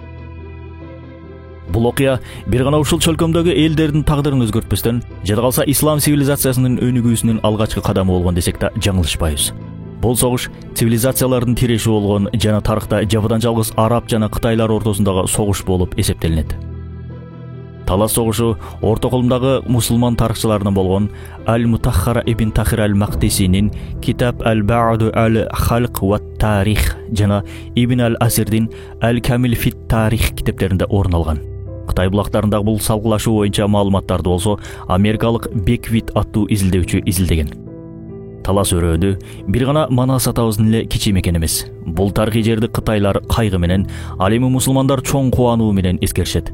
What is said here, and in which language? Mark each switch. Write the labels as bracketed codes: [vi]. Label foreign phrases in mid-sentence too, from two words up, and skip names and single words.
[ky] Бул окуя бир гана ушул чөлкөмдөгү элдердин тагдырын өзгөртпөстөн, жада калса ислам цивилизациясынын өнүгүүсүнүн алгачкы кадамы болгон десек да жаңылышпайбыз. Бул согуш цивилизациялардын тиреши болгон жана тарыхта жападан жалгыз араб жана кытайлар ортосундагы согуш болуп эсептелинет. Талас согушу орто колумдагы мусулман тарыхчыларынан болгон Аль-Мутаххара ибн Тахир аль-Мактисинин Китаб аль-Ба'ду аль-Халк ва тарих жана Ибн аль-Асирдин Аль-Камил фит тарих китептеринде орун алган. Кытай булактарындагы бул салгылашуу боюнча маалыматтарды болсо америкалык Беквит аттуу изилдөөчү изилдеген. Талас өрөөндү бир гана Манас атабыздын эле кичи мекен эмес. Бул тарыхый жерди кытайлар кайгы менен, ал эми мусулмандар чоң кубануу менен эскеришет.